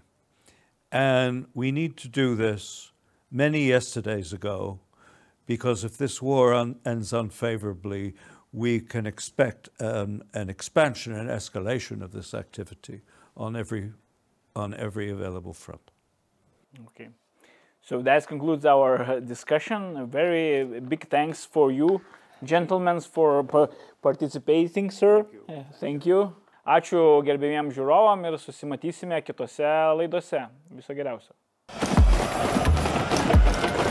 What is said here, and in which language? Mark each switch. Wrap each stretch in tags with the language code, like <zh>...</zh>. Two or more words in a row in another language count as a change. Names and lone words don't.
<en>And we need to do this many yesterdays ago, because if this war ends unfavorably, we can expect an expansion and escalation of this activity on every available front. Okay. So that concludes our discussion. A very big thanks for you, gentlemen, for participating, sir. Thank you.</en> <lt>Ačiū gerbėmiems žiūrovam ir susimatysime kitose laidose. Viso geriausio.</lt>